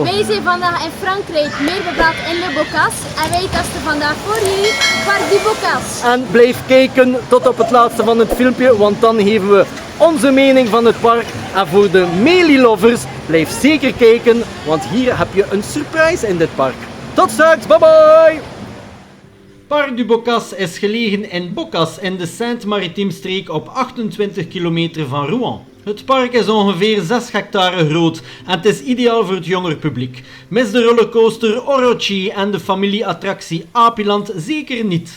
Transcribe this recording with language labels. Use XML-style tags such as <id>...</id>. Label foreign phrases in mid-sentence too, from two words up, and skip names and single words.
<nl>Wij zijn vandaag in Frankrijk, meer bepaald in de Bocasse. En wij testen vandaag voor jullie Parc du Bocasse. En blijf kijken tot op het laatste van het filmpje, want dan geven we onze mening van het park. En voor de melie-lovers, blijf zeker kijken, want hier heb je een surprise in dit park. Tot straks,</nl> <en>bye bye!</en> <nl>Parc du Bocasse is gelegen in Bocasse in de Seine-Maritime streek op 28 kilometer van Rouen. Het park is ongeveer 6 hectare groot en het is ideaal voor het jonger publiek. Mis de rollercoaster Orochi en de familie attractie Apiland zeker niet.</nl>